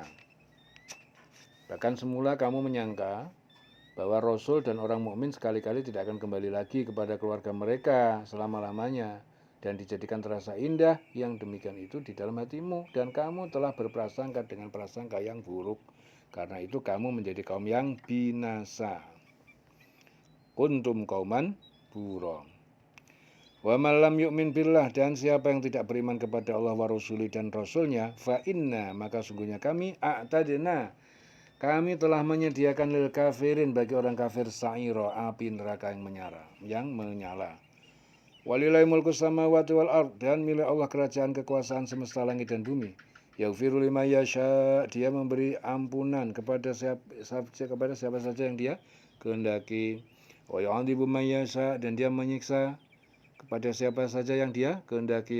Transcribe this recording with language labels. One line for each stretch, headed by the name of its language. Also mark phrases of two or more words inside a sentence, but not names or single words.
Indonesian: Bahkan semula kamu menyangka bahwa Rasul dan orang mukmin sekali-kali tidak akan kembali lagi kepada keluarga mereka selama-lamanya, dan dijadikan terasa indah yang demikian itu di dalam hatimu, dan kamu telah berprasangka dengan prasangka yang buruk. Karena itu kamu menjadi kaum yang binasa.
Arabic: كنتم قوما بورا. ومن لم يؤمن بالله,
Indonesian: dan siapa yang tidak beriman kepada Allah
Arabic: ورسوله,
Indonesian: dan rasulnya,
Arabic: فإنا,
Indonesian: maka sungguhnya kami, a'tadna, kami telah menyediakan
Arabic: للكافرين,
Indonesian: bagi orang kafir, sa'ira, api neraka yang menyala.
Arabic: ولله ملك السماوات والأرض,
Indonesian: dan milik Allah kerajaan kekuasaan semesta langit dan bumi.
Arabic: يغفر لمن يشاء,
Indonesian: dia memberi ampunan kepada siapa saja yang dia kehendaki.
Arabic: ويعذب من يشاء,
Indonesian: dan dia menyiksa kepada siapa saja yang dia kehendaki.